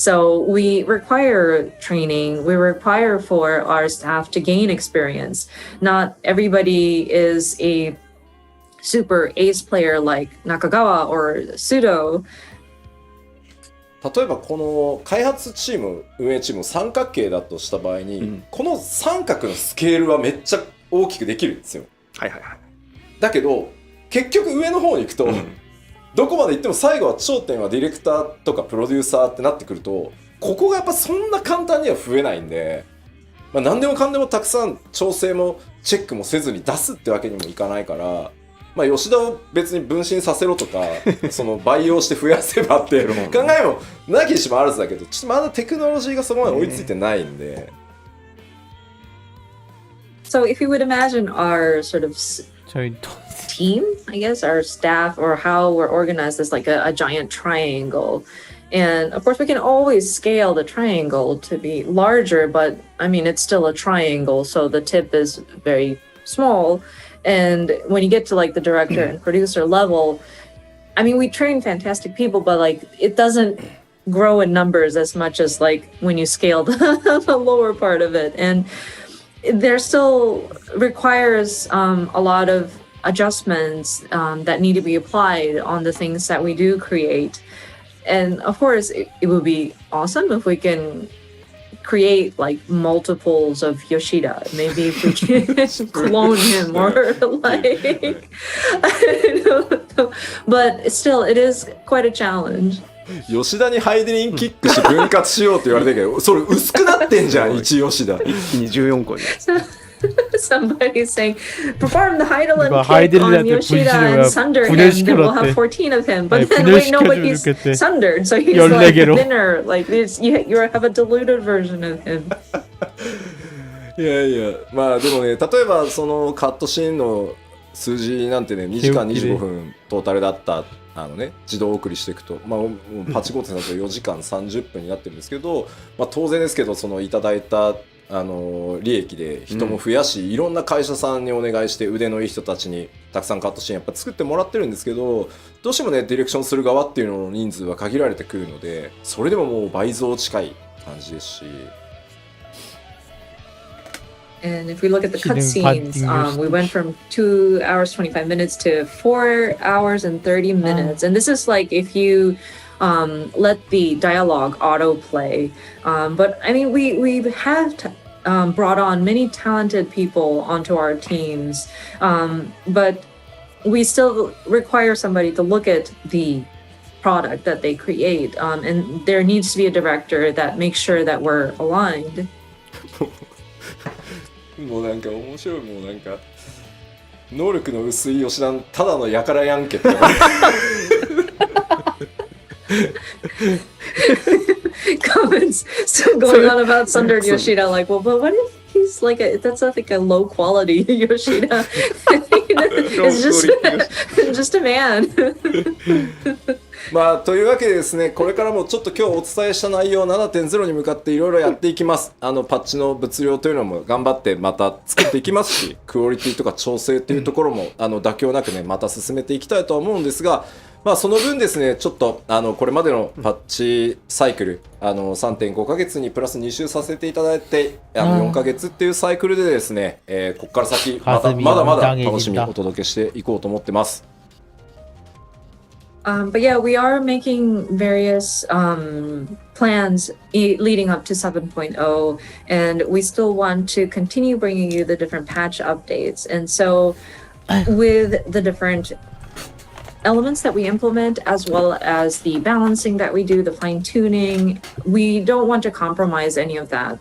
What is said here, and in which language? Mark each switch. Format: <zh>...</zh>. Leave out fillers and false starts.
<en>So we require training. We require for our staff to gain experience. Not everybody is a super ace player like Nakagawa or Sudo.</en> <ja>例えばこの開発チーム運営チーム三角形だとした場合に、この三角のスケールはめっちゃ大きくできるんですよ。はいはいはい。だけど結局上の方に行くと、どこまで行っても最後は頂点はディレクターとかプロデューサーってなってくると、ここがやっぱそんな簡単には増えないんで、何でもかんでもたくさん調整もチェックもせずに出すってわけにもいかないから、吉田を別に分身させろとかその培養して増やせばって考えもなきにしもあらずだけど、ちょっとまだテクノロジーがそこまで追いついてないんで。</ja> <en>So if you would imagine our sort of team, I guess, our staff, or how we're organized as like a giant triangle. And of course, we can always scale the triangle to be larger, but I mean, it's still a triangle, so the tip is very small. And when you get to like the director and producer level, I mean, we train fantastic people, but like it doesn't grow in numbers as much as like when you scale the lower part of it. And there still requires a lot of adjustments that need to be applied on the things that we do create. And of course, it would be awesome if we can create like multiples of Yoshida. Maybe if we can clone him or like, I don't know. But still, it is quite a challenge.</en> <ja>吉田にハイデリンキックし分割しようって言われてるけど、それ薄くなってんじゃん、一吉田。一気に14個に。</ja> <en>Somebody's saying, perform the Heidelin kick on Yoshida and sunder him, then we'll have 14 of him. But then, wait, no, but he's sundered, so he's like thinner. Like, you have a diluted version of him.</en> <ja>いやいや、でもね、例えばそのカットシーンの数字なんてね、2時間25分トータルだった自動送りしていくと、パチコーテンだと4時間30分になってるんですけど、当然ですけど、そのいただいた利益で人も増やし、いろんな会社さんにお願いして腕のいい人たちにたくさんカットシーンやっぱ作ってもらってるんですけど、どうしてもねディレクションする側っていうのの人数は限られてくるので、それでももう倍増近い感じですし。</ja> <en>And if we look at the cutscenes, we went from 2 hours 25 minutes to 4 hours and 30 minutes. And this is like if you let the dialogue autoplay. But I mean, we have brought on many talented people onto our teams, but we still require somebody to look at the product that they create. And there needs to be a director that makes sure that we're aligned.</en> <ja>もうなんか面白い、もうなんか能力の薄い吉田のただのやからやんけって</ja> <en>comments still going on about sundered Yoshida, like, well, but what if he's like that's like a low quality Yoshida? It's just a man.</en> <ja>まあというわけでですね、これからもちょっと今日お伝えした内容 7.0 に向かっていろいろやっていきます。パッチの物量というのも頑張ってまた作っていきますし、クオリティとか調整というところも妥協なくねまた進めていきたいとは思うんですが、まあその分ですね、ちょっとこれまでのパッチサイクル3.5 ヶ月にプラス2週させていただいて4ヶ月っていうサイクルでですね、ここから先まだまだ楽しみお届けしていこうと思ってます。</ja> <en>But yeah, we are making various plans leading up to 7.0, and we still want to continue bringing you the different patch updates. And so, with the different elements that we implement, as well as the balancing that we do, the fine tuning, we don't want to compromise any of that.</en>